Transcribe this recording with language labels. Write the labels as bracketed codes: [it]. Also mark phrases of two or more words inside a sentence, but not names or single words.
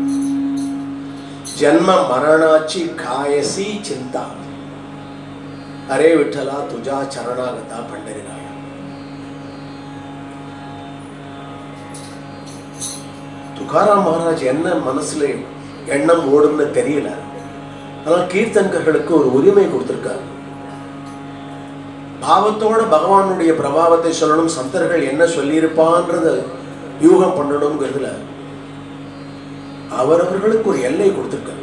[mr] जन्म मरणाची कायसी चिंता अरे विठ्ठला तुझ्या चरणागता पंढरीनाथ [ta] துகாராம் மகாராஜ் என்ன மனசுல எண்ணம் ஓடும்னு தெரியல. ஆனால் கீர்த்தன்கர்களுக்கு ஒரு உரிமை கொடுத்திருக்காரு. பாவத்தோட பகவானுடைய பிரபாவத்தை சொல்லணும், சந்தர்கள் என்ன சொல்லியிருப்பான்றத யூகம் பண்ணணும்ங்கிறதுல அவரவர்களுக்கு ஒரு எல்லை கொடுத்திருக்காரு.